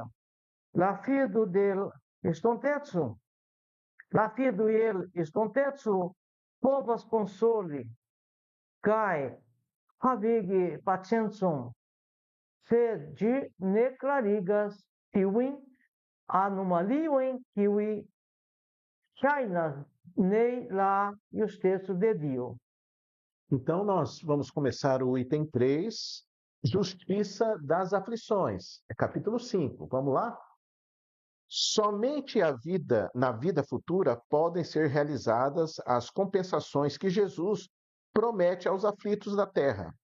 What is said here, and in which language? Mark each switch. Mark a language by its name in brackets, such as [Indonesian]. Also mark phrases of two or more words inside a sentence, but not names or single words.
[Esperanto] La fido del estonteco, la fido el estonteco povas konsoli kaj havigi paciencon, sed ĝi ne klarigas tiujn anomaliojn, kiuj ŝajnas ne la justeco de Dio. [Portuguese] Então, nós vamos começar o item 3, Justiça das Aflições, capítulo 5. Vamos lá? Somente na vida futura podem ser realizadas as compensações que Jesus promete aos aflitos da terra.